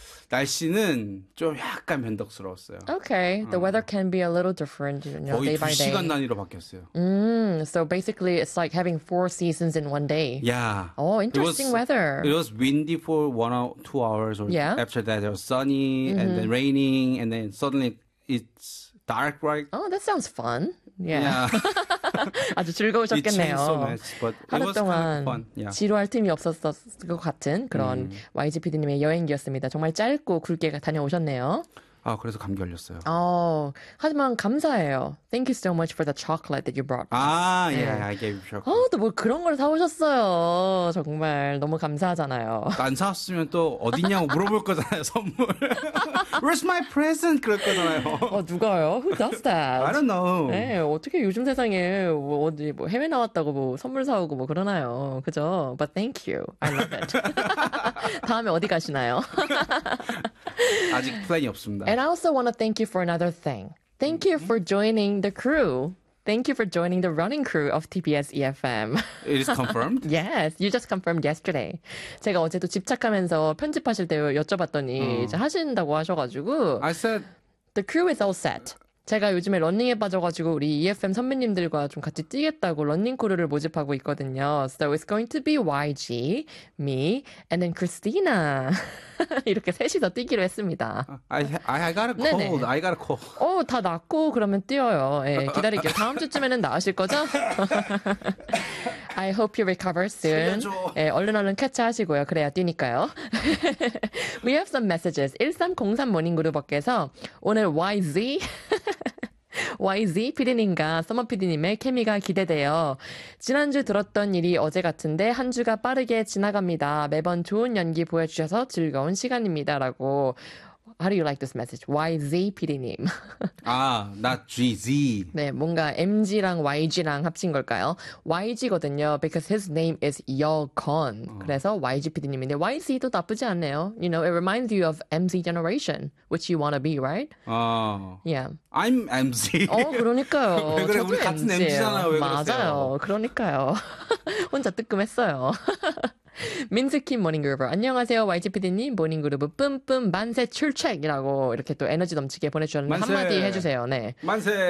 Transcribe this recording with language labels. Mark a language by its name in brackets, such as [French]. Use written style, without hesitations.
[Korean] 날씨는 좀 약간 변덕스러웠어요. [English] Okay, the weather can be a little different, you know, day by day. [Korean] 거의 두 시간 단위로 바뀌었어요. [English] So basically, it's like having four seasons in one day. Yeah. Oh, interesting weather. It was windy for 1 or 2 hours. Or yeah. After that, it was sunny and then raining, and then suddenly it's dark, right? Oh, that sounds fun. Yeah. Yeah. [Korean] 아주 즐거우셨겠네요. [English] It changed so much, but it was kind of fun. Yeah. [Korean] 지루할 틈이 없었을 것 같은 그런 YGPD님의 여행이었습니다. 정말 짧고 굵게 다녀오셨네요. 아, 그래서 감기 걸렸어요. 하지만 감사해요. [English] Thank you so much for the chocolate that you brought. 아, 네. yeah, I gave you chocolate. [Korean] 또 뭐 그런 걸 사오셨어요. 정말 너무 감사하잖아요. 안 사왔으면 또 어디냐고 물어볼 거잖아요, 선물. [English] Where's my present? [Korean] 그럴 거잖아요. 누가요? [English] Who does that? I don't know. [Korean] 네, 어떻게 요즘 세상에 뭐 어디 뭐 해외 나왔다고 뭐 선물 사오고 뭐 그러나요? 그죠? [English] But thank you. I love it. [Korean] 다음에 어디 가시나요? 아직 플랜이 없습니다. [English] And I also want to thank you for another thing. Thank you for joining the crew. Thank you for joining the running crew of TBS EFM. It is confirmed? Yes, you just confirmed yesterday. [Korean] 제가 어제도 집착하면서 편집하실 때 여쭤봤더니 이제 하신다고 하셔가지고 [English] I said The crew is all set. [Korean] 제가 요즘에 러닝에 빠져가지고 우리 EFM 선배님들과 좀 같이 뛰겠다고 러닝 크루를 모집하고 있거든요. [English] So it's going to be YG, me, and then Christina. [Korean] 이렇게 셋이서 뛰기로 했습니다. [English] I got a cold. [Korean] 네네. [English] I got a cold. [Korean] 다 낫고 그러면 뛰어요. 예, 기다릴게요. 다음 주쯤에는 나으실 거죠? [English] I hope you recover soon. [Korean] 살려줘. 예, 얼른 캐치하시고요. 그래야 뛰니까요. [English] We have some messages. [Korean] 1303 모닝 그룹업께서 오늘 YZ... YZ PD님과 서머 PD님의 케미가 기대돼요. 지난주 들었던 일이 어제 같은데 한 주가 빠르게 지나갑니다. 매번 좋은 연기 보여주셔서 즐거운 시간입니다. 라고 [English] How do you like this message? YZ PD님. 아, not GZ. [Korean] 네, 뭔가 MG랑 YG랑 합친 걸까요? YG거든요. [English] Because his name is Yeo-kun. [Korean] 그래서 YG PD님인데 YZ도 나쁘지 않네요. [English] You know, it reminds you of MZ generation, which you want to be, right? Yeah. I'm MZ. [Korean] 그러니까요. 왜 그래? 저도 우리 MZ예요. 같은 MZ잖아요. 왜 그러세요? 맞아요. 그러니까요. 혼자 뜨끔했어요. 민스킴 모닝그룹 안녕하세요 YGPD님 모닝그룹 뿜뿜 만세 출첵이라고 이렇게 또 에너지 넘치게 보내주셨는데 만세. 한마디 해주세요 네. 만세